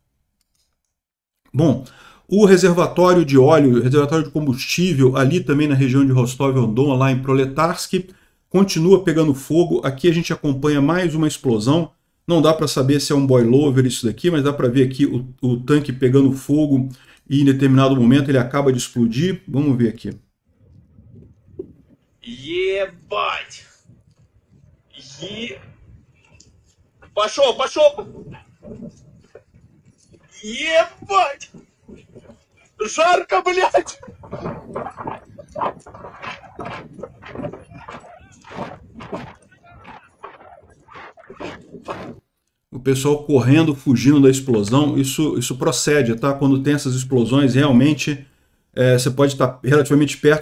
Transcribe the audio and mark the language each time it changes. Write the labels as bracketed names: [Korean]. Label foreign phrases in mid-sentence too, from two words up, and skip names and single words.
[Portuguese] Bom, o reservatório de óleo, o reservatório de combustível ali também na região de Rostov-on-Don, lá em Proletarsk, continua pegando fogo. Aqui a gente acompanha mais uma explosão. Não dá para saber se é um boilover isso daqui, mas dá para ver aqui o tanque pegando fogo e em determinado momento ele acaba de explodir. Vamos ver aqui. [Russian] Ебать! Пошел, пошел! Ебать! Жарко, блядь! [Portuguese] O pessoal correndo, fugindo da explosão, isso procede, tá? Quando tem essas explosões, realmente você pode estar relativamente perto.